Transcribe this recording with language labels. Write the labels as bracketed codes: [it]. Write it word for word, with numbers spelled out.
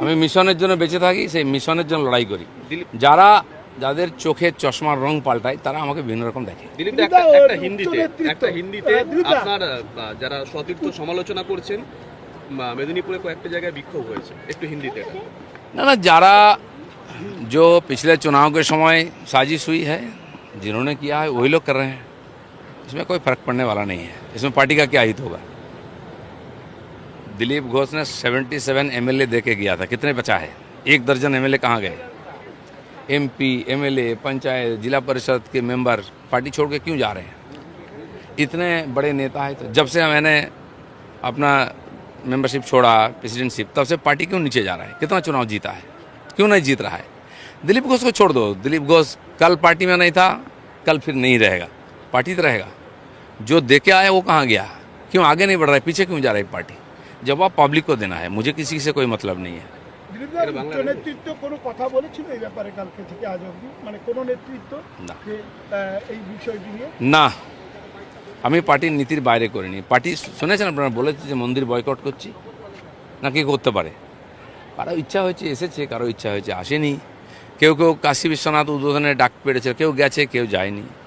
[bn] আমি মিশনের জন্য বেঁচে থাকি, সেই মিশনের জন্য লড়াই করি। যারা যাদের চোখের চশমার রং পাল্টায় তারা আমাকে বিভিন্ন রকম দেখে। দিলীপ দা, দিলীপদা, একটা ওর একটা উচ্চ হিন্দিতে নেতৃত্ব। একটা হিন্দিতে আহ, দিলীপদা, আপনার আহ, আহ, যারা সতীর্থ সমালোচনা করছেন, মা- মেদিনীপুরে কয়েকটা জায়গায় বিক্ষোভ হয়েছে, একটু হিন্দিতে এটা। [hi] ना ना, जारा जो पिछले चुनाव के समय साजिश हुई है, जिन्होंने किया है वही लोग कर रहे हैं, इसमें कोई फर्क पड़ने वाला नहीं है। इसमें पार्टी का क्या हित होगा? दिलीप घोष ने सत्तर सात एमएलए दे के गया था, कितने बचा है? एक दर्जन एमएलए कहाँ गए? एमपी, एमएलए, पंचायत, जिला परिषद के मेंबर पार्टी छोड़ के क्यों जा रहे हैं? इतने बड़े नेता है, तो जब से मैंने अपना मेंबरशिप छोड़ा, प्रेसिडेंटशिप, तब से पार्टी क्यों नीचे जा रहा है? कितना चुनाव जीता है, क्यों नहीं जीत रहा है? दिलीप घोष को छोड़ दो, दिलीप घोष कल पार्टी में नहीं था, कल फिर नहीं रहेगा, पार्टी तो रहेगा। जो दे के आया वो कहाँ गया? क्यों आगे नहीं बढ़ रहा है, पीछे क्यों जा रही है पार्टी? जवाब पब्लिक को देना है, मुझे किसी से कोई मतलब नहीं है। [bn] দিলীপদা, উচ্চ নেতৃত্ব কোনো কথা বলেছিল এই ব্যাপারে কালকে থেকে আজ অব্দি? মানে কোনো নেতৃত্ব না। যে আহ, এই বিষয়টি নিয়ে না, আমি পার্টির নীতির বাইরে করিনি। পার্টি শুনেছেন আপনারা বলেছে যে মন্দির বয়কট করছি, না কি করতে পারে? কারো ইচ্ছা হয়েছে এসেছে, কারো ইচ্ছা হয়েছে আসেনি। কেউ কেউ কাশী বিশ্বনাথ উদ্বোধনে ডাক পেড়েছে, কেউ গেছে, কেউ যায়নি।